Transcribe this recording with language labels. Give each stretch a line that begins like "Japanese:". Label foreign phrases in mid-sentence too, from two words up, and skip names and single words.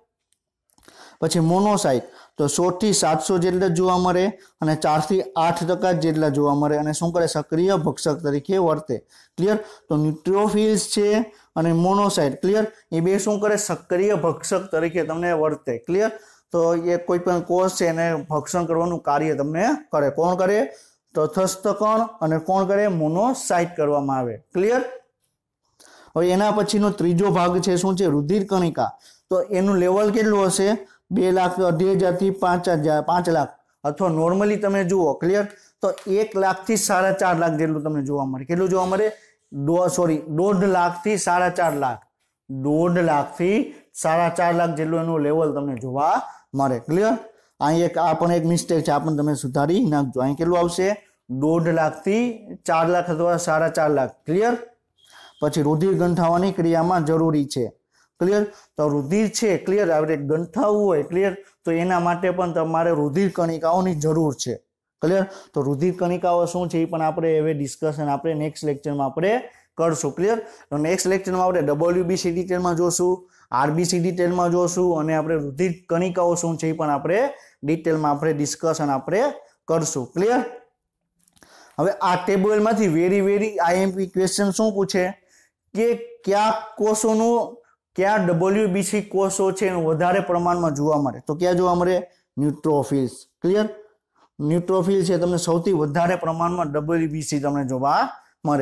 Gujarati: પછી મોનોસાઇટ તો 100 થી 700 જેટલા જોવા મળે અને 4 થી 8% જેટલા જોવા મળે અને શું કરે? સક્રિય ભક્ષક તરીકે વર્તે। ક્લિયર। તો ન્યુટ્રોફિલ્સ છે અને મોનોસાઇટ, ક્લિયર, એ બે શું કરે? સક્રિય ભક્ષક તરીકે તમને વર્તે। ક્લિયર। તો યે કોઈ પણ કોષ હૈ ને ભક્ષણ કરવાનું કાર્ય તમને કરે। કોણ કરે? તટસ્થ કણ અને કોણ કરે? મોનોસાઇટ કરવામાં આવે। ક્લિયર। હવે એના પછીનો ત્રીજો ભાગ છે શું છે? રુધિર કણિકા। તો એનું લેવલ કેટલું હશે? 2,28,000 થી 5 લાખ અથવા નૉર્મલી તમે જુઓ। ક્લિયર। તો 1 લાખ થી 4.5 લાખ જેટલું તમને જોવા મળે। કેટલું જોવા મળે? 1.5 लाख થી 4.5 लाख, 1.5 लाख થી 4.5 લાખ જેટલું એનું લેવલ તમને જોવા મળે। ક્લિયર। અહીં એક મિસ્ટેક છે, આપણે તમે સુધારી નાખજો। અહીં કેટલું આવશે? 1.5 लाख થી 4 લાખ અથવા 4.5 લાખ। ક્લિયર। પછી રુધિર ગંઠાવાની ક્રિયામાં જરૂરી છે। क्लियर। તો રુધિર છે, ક્લિયર, આપણે गंठावવું હોય, ક્લિયર, તો એના માટે પણ તમારે રુધિર કણિકાઓની જરૂર છે। ક્લિયર। તો રુધિર કણિકાઓ શું છે એ પણ આપણે હવે ડિસ્કશન આપણે નેક્સ્ટ લેક્ચરમાં આપણે કરશું। ક્લિયર। તો નેક્સ્ટ લેક્ચરમાં આપણે WBC ડિટેલમાં જોશું, RBC ડિટેલમાં જોશું અને આપણે રુધિર કણિકાઓ શું છે પણ આપણે डिटेलमां આપણે डिस्कशन આપણે કરશું। ક્લિયર। હવે આ ટેબલમાંથી
English: very IMP question
Gujarati: શું પૂછે કે કયા કોષોનું કયા WBC કોષો છે એનું વધારે પ્રમાણમાં જોવા મળે? તો ક્યાં જોવા મળે? ન્યુટ્રોફિલ્સ। ક્લિયર। ન્યુટ્રોફિલ છે તમને સૌથી વધારે પ્રમાણમાં WBC તમને જોવા મળે।